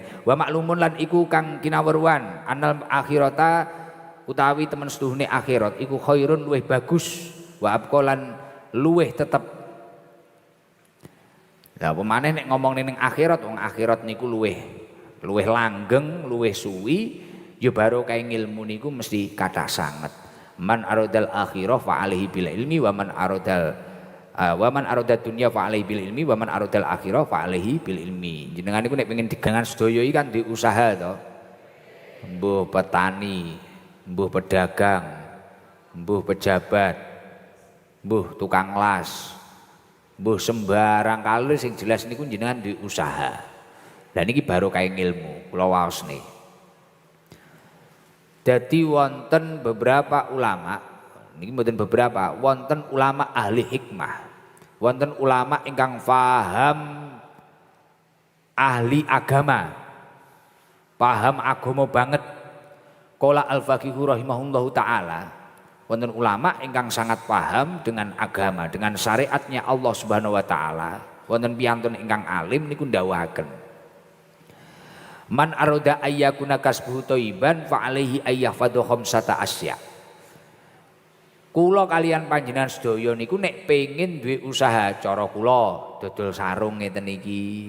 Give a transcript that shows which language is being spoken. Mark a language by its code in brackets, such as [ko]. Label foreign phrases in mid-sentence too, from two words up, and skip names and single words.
[ar] ومعلوم [jv] lan iku kang kinaweruan [ar] أن الآخرة [jv] utawi temen setuhne akhirat iku khairun luwih bagus [ar] وأبقى [jv] luwih tetep. Lah pemane nek ngomong ning akhirat wong akhirat niku luwih langgeng, luwih suwi ya barokah ilmu niku mesti kathah sanget. [ar] من أراد الآخرة فعليه بالعلم ومن أراد الدنيا فعليه بالعلم ومن أراد الآخرة فعليه بالعلم. [jv] Jenengan niku nek pengen digangan sedaya iki kan di usaha to. Mbuh petani, mbuh pedagang, mbuh pejabat, mbuh tukang las, mbuh sembarang kali sing jelas niku jenengan di usaha. Lah niki barokah ilmu kula waosne. Dadi wonten beberapa ulama, niki mboten beberapa, wonten ulama ahli hikmah. Wonten ulama ingkang paham ahli agama. Paham agama banget. [ar] قال الفقيه رحمه الله تعالى. [jv] Wonten ulama ingkang [id] sangat paham dengan agama, dengan syariatnya Allah [ar] سبحانه وتعالى. [jv] Wonten piyantun ingkang alim niku ndawuhaken. [ar] من أراد أن يكون كسبه طيبا فعليه أن يحفظ خمسة أشياء. [jv] Kula kalian panjenengan sedaya niku nek pengin duwe usaha cara kula dodol sarung ngeten iki.